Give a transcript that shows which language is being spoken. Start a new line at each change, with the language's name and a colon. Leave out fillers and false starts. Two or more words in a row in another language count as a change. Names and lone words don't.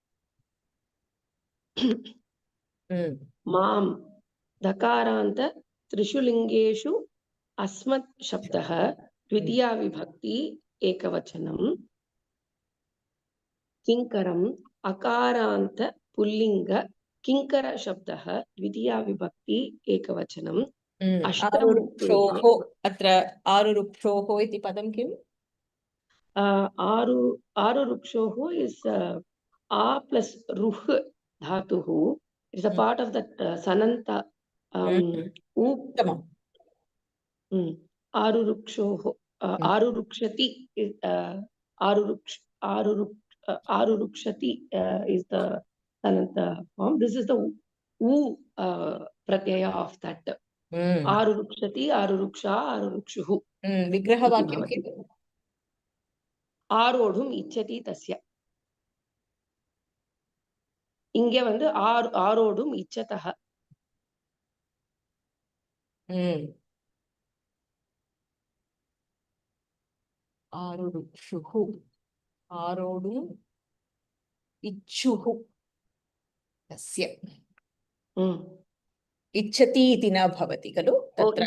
Sanskrit: मां धकारान्त त्रिषु लिङ्गेषु अस्मत् शब्दः द्वितीया विभक्ति एकवचनं किङ्करम् अकारान्त पुल्लिङ्ग किङ्कर शब्दः द्वितीया विभक्ति एकवचनम् आरुरुक्षोः अत्र आरुरुक्षोः इति पदं किम्?
English: आरुरुक्षोः is a plus
Sanskrit: रुह् धातुः
English: it's a part of that sananta
Sanskrit: आरुरुक्षोः आरुरुक्षति आरुरुक्षति
English: is the sananta form. This is the u pratyaya of that.
Sanskrit: आरुरुक्षति आरुरुक्षा आरुरुक्षुः विग्रहवाक्यं किम्? आरोढुम् इच्छति तस्य
Tamil: இங்க வந்து
Sanskrit: आरोढुम् इच्छतः आरुरुक्षुः आरोढुम् इच्छुः तस्य इच्छति इति न भवति खलु तत्र